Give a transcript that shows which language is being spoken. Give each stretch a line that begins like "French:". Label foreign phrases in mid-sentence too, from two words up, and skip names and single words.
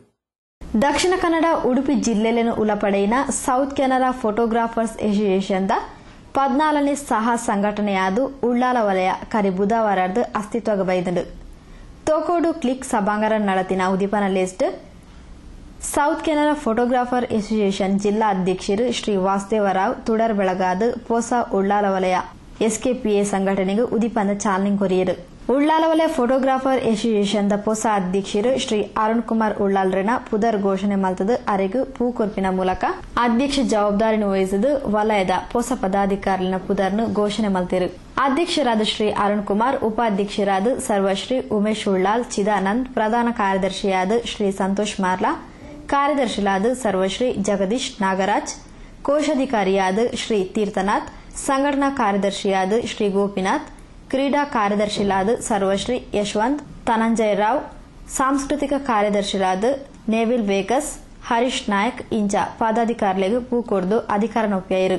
Tulu: ದಕ್ಷಿಣ ಕನ್ನಡ ಉಡುಪಿ ಜಿಲ್ಲೆಯನ್ನು ಉಳಪಡೆಯಿನ ಸೌತ್ ಕೆನರಾ ಫೋಟೋಗ್ರಾಫರ್ಸ್ ಅಸೋಸಿಯೇಷನ್ 14ನೇ ಸಹ ಸಂಘಟನೆಯಾದ ಉಳ್ಳಾಲ ವಲಯ ಕರಿ ಬುಧವಾರದ ಅಸ್ತಿತ್ವಕ್ಕೆ ಬೈದಂಡು ತೋಕೋಡು ಕ್ಲಿಕ್ ಸಭಾಂಗರ ನಡತಿನ ಉದಿಪನ ಲಿಸ್ಟ್ ಸೌತ್ ಕೆನರಾ ಫೋಟೋಗ್ರಾಫರ್ ಅಸೋಸಿಯೇಷನ್ ಜಿಲ್ಲಾ ಅಧ್ಯಕ್ಷರು ಶ್ರೀ ವಾಸುದೇವರಾವ್ ತುಡರ್ ಬೆಳಗಾದ ಪೊಸ ಉಳ್ಳಾಲ ವಲಯ ಎಸ್ಕೆಪಿಎ ಸಂಘಟನೆಗೆ ಉದಿಪನ ಚಾಲನೆ ಕೊರಿಯರು. ಉಳ್ಳಾಲ ವಲಯ ಫೋಟೋಗ್ರಾಫರ್ ಅಸೋಸಿಯೇಷನ್ ಪೊಸ ಅಧ್ಯಕ್ಷರು ಶ್ರೀ ಅರುಣ್ ಕುಮಾರ್ ಉಳ್ಳಾಲ್ರನ ಪುದರ್ ಘೋಷಣೆ ಮಲ್ತದ ಅರೆಗೂ ಪೂಕೊರ್ಪಿನ ಮೂಲಕ ಅಧ್ಯಕ್ಷ ಜವಾಬ್ದಾರಿ ವಹಿಸಿದ ವಲಯದ ಪೊಸ ಪದಾಧಿಕಾರಿನ ಪುದರ್ನು ಘೋಷಣೆ ಮಲ್ತಿರು. ಅಧ್ಯಕ್ಷರಾದ ಶ್ರೀ ಅರುಣ್ ಕುಮಾರ್, ಉಪಾಧ್ಯಕ್ಷರಾದ ಸರ್ವಶ್ರೀ ಉಮೇಶ್ ಉಳ್ಳಾಲ್ ಚಿದಾನಂದ್, ಪ್ರಧಾನ ಕಾರ್ಯದರ್ಶಿಯಾದ ಶ್ರೀ ಸಂತೋಷ್ ಮಾರ್ಲಾ, ಕಾರ್ಯದರ್ಶಿಯಾದ ಸರ್ವಶ್ರೀ ಜಗದೀಶ್ ನಾಗರಾಜ್, ಕೋಶಾಧಿಕಾರಿಯಾದ ಶ್ರೀ ತೀರ್ಥನಾಥ್, ಸಂಘಟನಾ ಕಾರ್ಯದರ್ಶಿಯಾದ ಶ್ರೀ ಗೋಪಿನಾಥ್, ಕ್ರೀಡಾ ಕಾರ್ಯದರ್ಶಿಯಾದ ಸರ್ವಶ್ರೀ ಯಶವಂತ್ ಧನಂಜಯ ರಾವ್, ಸಾಂಸ್ಕೃತಿಕ ಕಾರ್ಯದರ್ಶಿಯಾದ ನೇವಿಲ್ ವೇಗಸ್, ಹರೀಶ್ ನಾಯಕ್ ಇಂಚ ಪದಾಧಿಕಾರಿಗಳಿಗೆ ಪೂಕೊಡ್ದು ಅಧಿಕಾರ ನೊಪ್ಪಿಯಾರು.